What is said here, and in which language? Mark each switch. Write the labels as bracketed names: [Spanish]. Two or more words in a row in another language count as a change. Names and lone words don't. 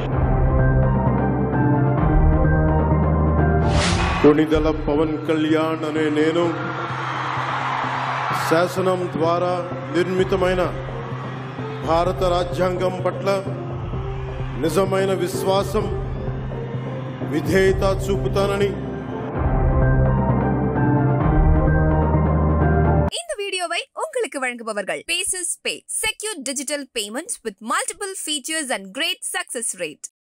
[Telugu] కొణిదెల పవన్ కళ్యాణ్ అనే నేను శాసనం ద్వారా నిర్మితమైన భారత రాజ్యాంగం పట్ల నిజమైన విశ్వాసం విధేయత చూపుతానని [Tamil] இந்த வீடியோவை உங்களுக்கு வழங்குபவர்கள் [English] Paysys Pay, secure digital payments with multiple features and great success rate.